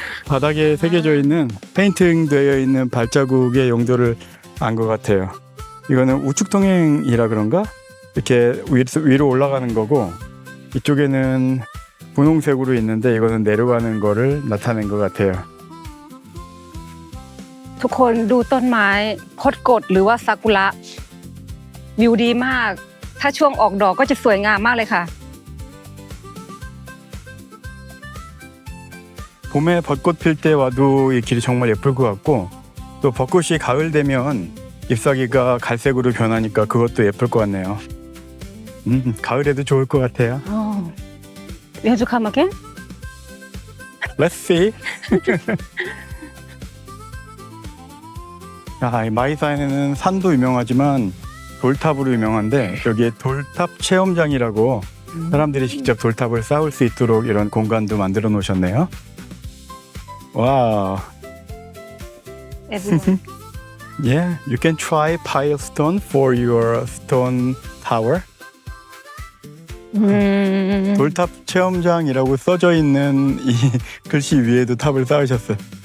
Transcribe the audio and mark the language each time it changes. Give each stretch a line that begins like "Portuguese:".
Korean: 바닥에 새겨져 있는 페인팅되어 있는 발자국의 용도를 안 것 같아요. 이거는 우측 통행이라 그런가? 이렇게 위로 올라가는 거고 이쪽에는 분홍색으로 있는데 이거는 내려가는 거를 나타낸 것 같아요.
Thai: ทุกคนดูต้นไม้คดกดหรือว่าซากุระวิวดีมากถ้าช่วงออกดอกก็จะสวยงามมากเลยค่ะ
Korean: 봄에 벚꽃 필 때 와도 이 길이 정말 예쁠 것 같고 또 벚꽃이 가을 되면 잎사귀가 갈색으로 변하니까 그것도 예쁠 것 같네요. 가을에도 좋을 것 같아요.
English: We have to come again? Let's see.
Korean: 이 마이산에는 산도 유명하지만 돌탑으로 유명한데 여기에 돌탑 체험장이라고 사람들이 직접 돌탑을 쌓을 수 있도록 이런 공간도 만들어 놓으셨네요. 와.
English: Everyone. Yeah, you can try pile stone for your stone tower.
Korean: 돌탑 체험장이라고 써져 있는 이 글씨 위에도 탑을 쌓으셨어요.